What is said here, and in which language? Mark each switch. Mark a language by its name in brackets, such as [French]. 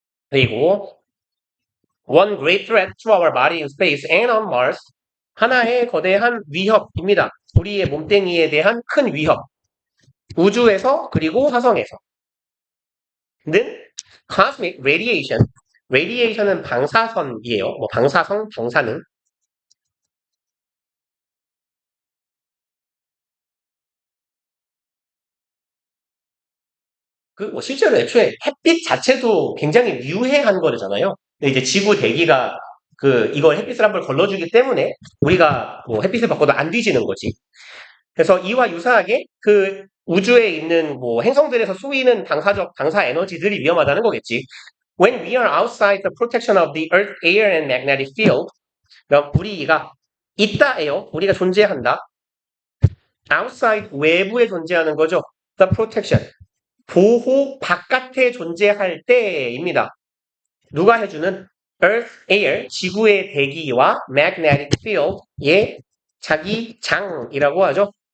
[Korean] 그리고 [English] one great threat to our body in space and on Mars. [Korean] 하나의 거대한 위협입니다. 우리의 몸뚱이에 대한 큰 위협. 우주에서 그리고 화성에서. 는 [English] cosmic radiation. [Korean] radiation은 방사선이에요. 뭐 방사성, 방사능. 뭐 실제로 애초에 햇빛 자체도 굉장히 미우해한 거잖아요. 근데 이제 지구 대기가 이걸 햇빛을 한번 걸러주기 때문에 우리가 뭐 햇빛을 받고도 안 뒤지는 거지. 그래서 이와 유사하게 우주에 있는 뭐 행성들에서 쏘이는 방사 에너지들이 위험하다는 거겠지. [English] When we are outside the protection of the Earth, air, and magnetic field, [Korean] 그럼 우리가 있다예요. 우리가 존재한다. outside 외부에 존재하는 거죠. [English] The protection [Korean] 보호 바깥에 존재할 때입니다. 누가 해주는 [English] Earth, air [Korean] 지구의 대기와 [English] magnetic field [Korean] 의 자기 장이라고 하죠.